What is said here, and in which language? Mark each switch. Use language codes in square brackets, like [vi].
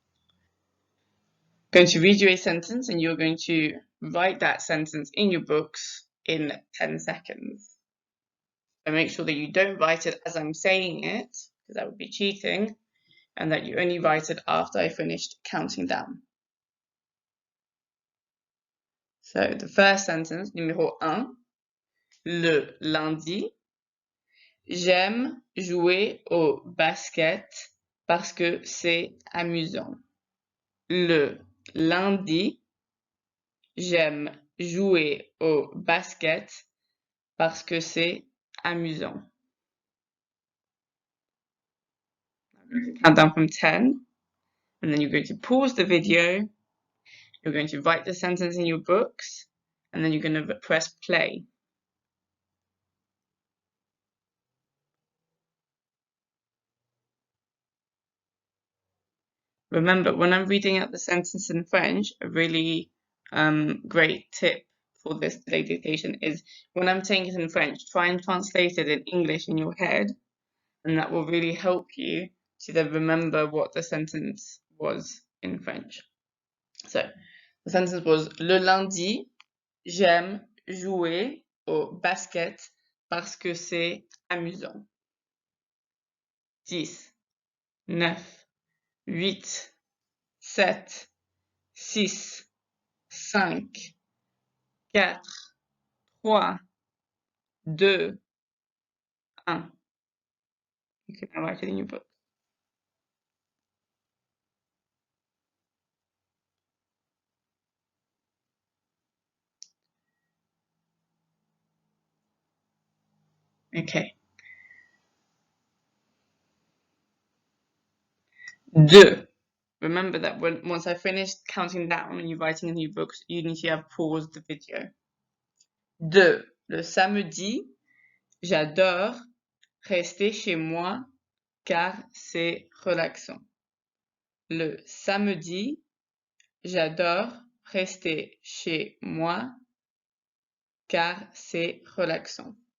[en] I'm going to read you a sentence and you're going to write that sentence in your books in 10 seconds. So make sure that you don't write it as I'm saying it, because that would be cheating, and that you only write it after I finished counting down. So the first sentence, [fr] numéro 1, le lundi, j'aime jouer au basket parce que c'est amusant. Le lundi, j'aime jouer au basket parce que c'est amusant. [en] I'm going to count down from 10, and then you're going to pause the video. You're going to write the sentence in your books, and then you're going to press play. Remember, when I'm reading out the sentence in French, a really great tip for this delayed dictation is when I'm saying it in French, try and translate it in English in your head, and that will really help you to then remember what the sentence was in French. So, the sentence was [fr] le lundi, j'aime jouer au basket parce que c'est amusant. [en] 10, 9, 8, 7, 6, 5, 4, 3, 2, 1. You can now write it in your book. Okay. 2. Remember that once I finished counting down and you're writing in your books, you need to have paused the video. 2. [fr] Le samedi, j'adore rester chez moi car c'est relaxant. Le samedi, j'adore rester chez moi car c'est relaxant.